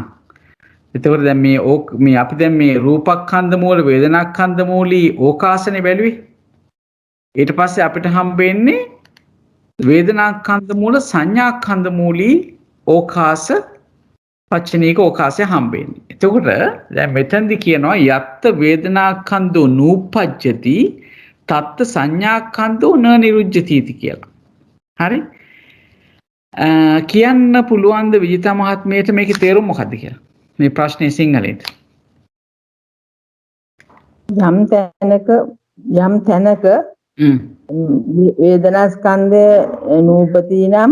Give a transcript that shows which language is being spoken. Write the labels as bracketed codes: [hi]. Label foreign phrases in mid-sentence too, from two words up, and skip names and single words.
[si] එතකොට දැන් මේ අපි දැන් මේ රූපස්කන්ධ මූල වේදනාස්කන්ධ මූලී ඕකාසනේ බැලුවේ. ඊට පස්සේ අපිට හම්බෙන්නේ වේදනාස්කන්ධ මූල සංඥාස්කන්ධ මූලී ඕකාස පච්චනීක ඕකාසය හම්බෙන්නේ. එතකොට දැන් මෙතනදි කියනවා [pi] යත්ත වේදනාස්කන්ධෝ නූපජ්ජති තත්ත සංඥාස්කන්ධෝ න නිරුජ්ජති [si] කියලා. හරි? කියන්න පුළුවන් ද විජිතා මහත්මියට මේකේ තේරුම මොකද්ද කියලා? මේ ප්‍රශ්නේ සිංහලෙන්. යම් තැනක වේදනා ස්කන්ධය නූපති නම්